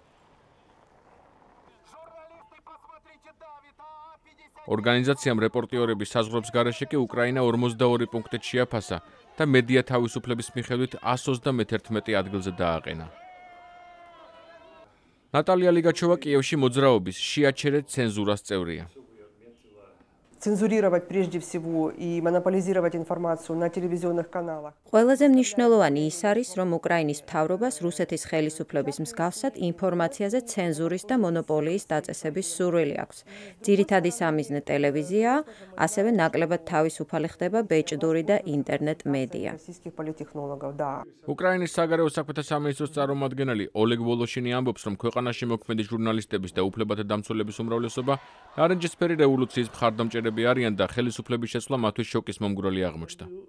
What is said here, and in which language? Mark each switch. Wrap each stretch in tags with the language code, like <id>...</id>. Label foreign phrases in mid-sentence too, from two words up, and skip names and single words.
<ka>ორგანიზაციამ რეპორტიორების საზღვრებს გარეშე კი უკრაინა 42 პუნქტით შეაფასა და მედია თავისუფლების მიხედვით 131 ადგილზე დააყენა. ნატალია ლიგაჩოვა კიევში მოძრაობის შეაჩერეთ ცენზურას წევრია.</ka> <ru>Цензурировать прежде всего и монополизировать информацию на телевизионных каналах.</ru> <ka>ყველაზე მნიშვნელოვანი ის არის, რომ უკრაინის მთავრობას რუსეთის ხელისუფლების მსგავსად ინფორმაციაზე ცენზურის და მონოპოლიის დაწესების სურვილი აქვს. ძირითადი სამიზნე ტელევიზიაა, ასევე ნაკლებად თავისუფალი ხდება ბეჭდური და ინტერნეტ მედია. უკრაინის საგარეო საქმეთა სამინისტროს წარმომადგენელი ოლეგ ვოლოშინი ამბობს, რომ ქვეყანაში მოქმედი ჟურნალისტების და უფლებათა დამცველების უმრავლესობა ნარინჯისფერი რევოლუციის მხარდამჭერები არიან და ხელისუფლების შეცვლა მათთვის შოკის მომგვრელი აღმოჩნდა.</ka>